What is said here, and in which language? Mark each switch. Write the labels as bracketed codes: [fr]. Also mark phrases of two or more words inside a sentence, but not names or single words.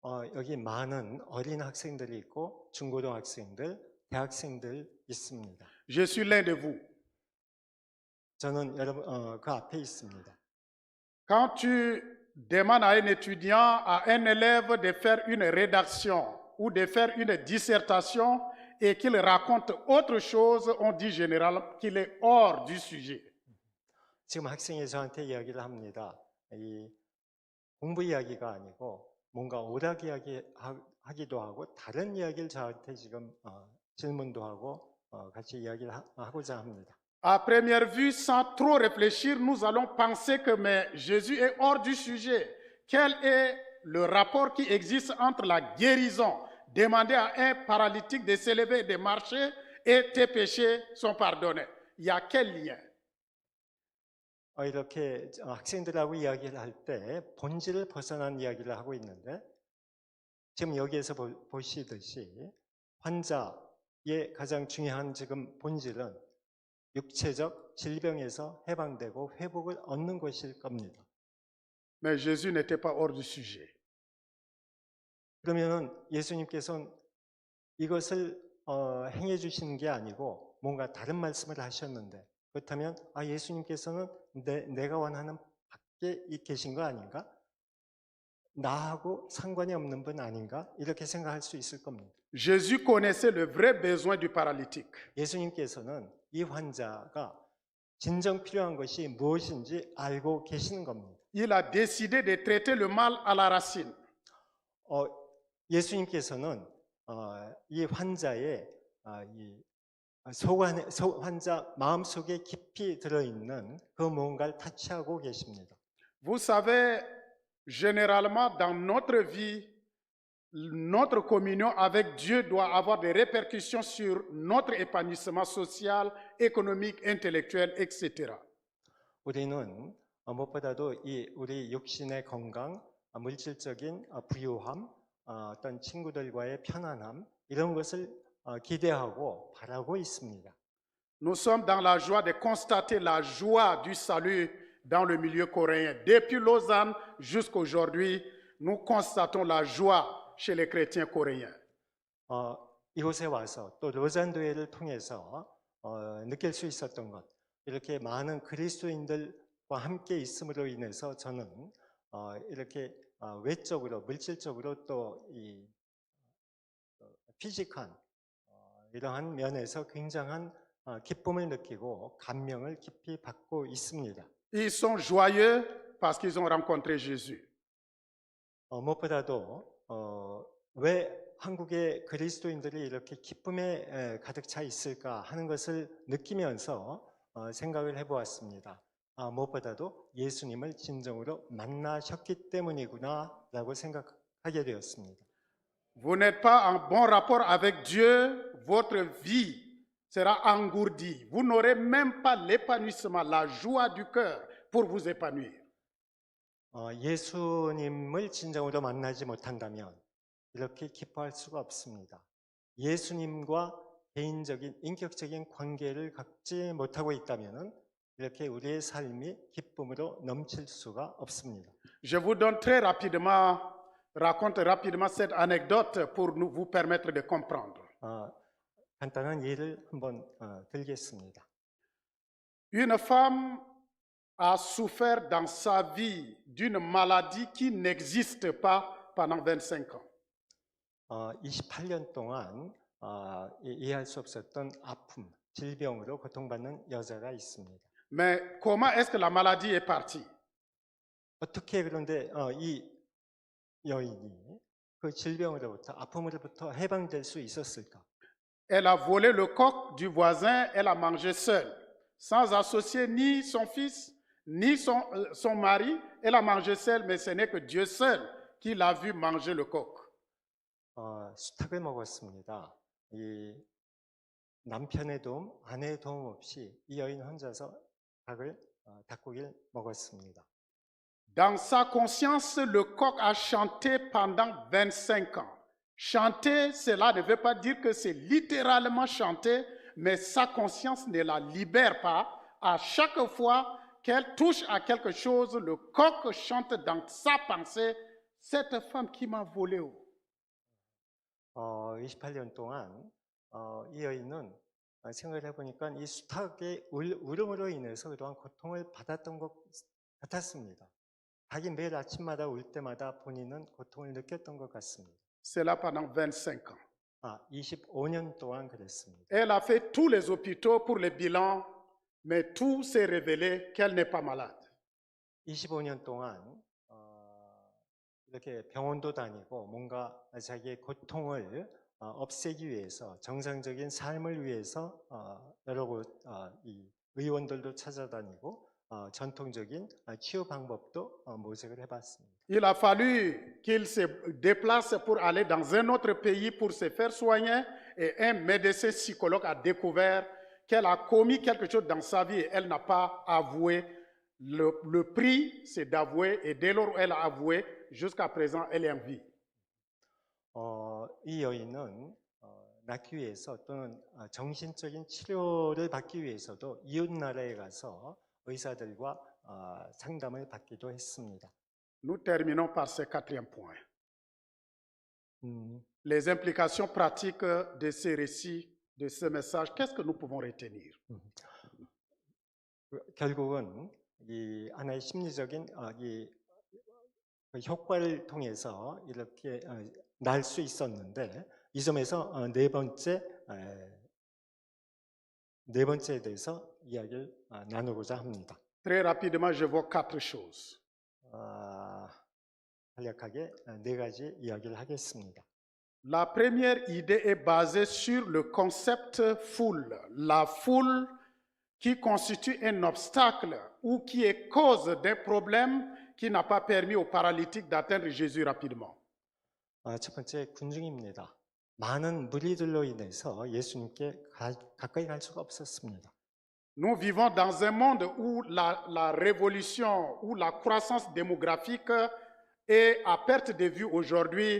[ko] 여기 많은 어린 학생들이 있고 중고등학생들, 대학생들 있습니다. [fr] Je suis l'un de vous. [ko] 저는 여러분 그 앞에 있습니다. [fr] Quand tu demandes à un étudiant, à un élève de faire une rédaction ou de faire une dissertation et qu'il raconte autre chose, on dit généralement qu'il est hors du sujet. [ko] 지금 학생이 저한테 이야기를 합니다. 이 공부 이야기가 아니고 뭔가 오락 이야기 하기도 하고 다른 이야기를 저한테 지금 질문도 하고 같이 이야기를 하고자 합니다. [fr] À première vue, sans trop réfléchir, nous allons penser que mais Jésus est hors du sujet. Quel est le rapport qui existe entre la guérison, demander à un paralytique de s'élever et de marcher, et tes péchés sont pardonnés? Il y a quel lien? [ko] 이렇게 학생들하고 이야기를 할 때 본질을 벗어난 이야기를 하고 있는데 지금 여기에서 보시듯이 환자의 가장 중요한 지금 본질은 육체적 질병에서 해방되고 회복을 얻는 것일 겁니다. [fr] Mais Jésus n'était pas hors du sujet. [ko] 그러면은 예수님께서는 이것을 행해 주시는 게 아니고 뭔가 다른 말씀을 하셨는데 그렇다면 예수님께서는 내가 원하는 밖에 계신 거 아닌가? 나하고 상관이 없는 분 아닌가? 이렇게 생각할 수 있을 겁니다. [fr] Jésus connaissait le vrai besoin du paralytique. [ko] 예수님께서는 이 환자가 진정 필요한 것이 무엇인지 알고 계시는 겁니다. [fr] Il a décidé de traiter le mal à la racine. [ko] 예수님께서는 이 환자의 이 환자 마음속에 깊이 들어있는 그 무언가를 타치하고 계십니다. [fr] Vous savez, généralement dans notre vie, notre communion avec Dieu doit avoir des répercussions sur notre épanouissement social, économique, intellectuel, etc. [ko] 우리는 무엇보다도 우리 육신의 건강, 물질적인 부유함, 어떤 친구들과의 편안함 이런 것을 기대하고 바라고 있습니다. [fr] Nous sommes dans la joie de constater la joie du salut dans le milieu coréen. Depuis Lausanne jusqu'aujourd'hui, nous constatons la joie chez les chrétiens coréens. [ko] 이곳에 와서 또 로잔교회를 통해서 느낄 수 있었던 것, 이렇게 많은 그리스도인들과 함께 있음으로 인해서 저는 이렇게 외적으로, 물질적으로 또 이 피직한 이러한 면에서 굉장한 기쁨을 느끼고 감명을 깊이 받고 있습니다. [fr] Ils sont joyeux parce qu'ils ont rencontré Jésus. [ko] 무엇보다도 왜 한국의 그리스도인들이 이렇게 기쁨에 가득 차 있을까 하는 것을 느끼면서 생각을 해보았습니다. 무엇보다도 예수님을 진정으로 만나셨기 때문이구나라고 생각하게 되었습니다. [fr] Vous n'êtes pas en bon rapport avec Dieu, votre vie sera engourdie. Vous n'aurez même pas l'épanouissement, la joie du cœur pour vous épanouir. [ko] 예수님을 진정으로 만나지 못한다면 이렇게 기뻐할 수가 없습니다. 예수님과 개인적인 인격적인 관계를 갖지 못하고 있다면 이렇게 우리의 삶이 기쁨으로 넘칠 수가 없습니다. [fr] Je vous donne très rapidement, raconte rapidement cette anecdote pour vous permettre de comprendre. [ko] 간단한 예를 한번 들겠습니다. [fr] Une femme a souffert dans sa vie d'une maladie qui n'existe pas pendant 25 ans. [ko] 28년 동안 이해할 수 없었던 아픔, 질병으로 고통받는 여자가 있습니다. [fr] Mais comment est-ce que la maladie est partie? [ko] 어떻게 그런데 이 여인이 그 질병으로부터 아픔으로부터 해방될 수 있었을까? [fr] Elle a volé le coq du voisin, elle a mangé seule, sans associer ni son fils, ni son mari. Elle a mangé seule, mais ce n'est que Dieu seul qui l'a vu manger le coq. [ko] 수탉을 먹었습니다. 이 남편의 도움, 아내의 도움 없이 이 여인 혼자서 닭고기를 먹었습니다. [fr] Dans sa conscience, le coq a chanté pendant 25 ans. Chanter, cela ne veut pas dire que c'est littéralement chanter, mais sa conscience ne la libère pas. À chaque fois qu'elle touche à quelque chose, le coq chante dans sa pensée cette femme qui m'a volé, [ko] 28년 동안 이 여인은 생각을 해보니까 이 수탉의 울음으로 인해서 그동안 고통을 받았던 것 같았습니다. 자기 매일 아침마다 울 때마다 본인은 고통을 느꼈던 것 같습니다. [fr] cela pendant 25 ans. [ko] 25년 동안 그랬습니다. [fr] Elle a fait tous les hôpitaux pour les bilans, mais tout s'est révélé qu'elle n'est pas malade. [ko] 25년 동안 이렇게 병원도 다니고 뭔가 자기의 고통을 없애기 위해서 정상적인 삶을 위해서 여러 곳 이 의원들도 찾아다니고 전통적인 치유 방법도 모색을 해봤습니다. [fr] Il a fallu qu'il se déplace pour aller dans un autre pays pour se faire soigner et un médecin psychologue a découvert qu'elle a commis quelque chose dans sa vie et elle n'a pas avoué. Le prix, c'est d'avouer et dès lors où elle a avoué, jusqu'à présent, elle est en vie. [ko] 이 여인은 낫기 위해서 또는 정신적인 치료를 받기 위해서도 이웃 나라에 가서 의사들과 상담을 받기도 했습니다. [fr] Nous terminons par ce quatrième point. 음, Les implications pratiques de ces récits, de ce message, qu'est-ce que nous pouvons retenir? [ko] 결국은 이 하나의 심리적인 이 효과를 통해서 이렇게 날 수 있었는데 이 점에서 네 번째에 대해서 이야기를 나누고자 합니다. [fr] Très rapidement, je vois 4 choses. [ko] 간략하게 네 가지 이야기를 하겠습니다. [fr] La première idée est basée sur le concept foule. La foule qui constitue un obstacle ou qui est cause d'un problème qui n'a pas permis aux paralytiques d'atteindre Jésus rapidement. [ko] 첫 번째 군중입니다. 많은 무리들로 인해서 예수님께 가까이 갈 수가 없었습니다. [fr] Nous vivons dans un monde où la révolution, où la croissance démographique est à perte de vue aujourd'hui.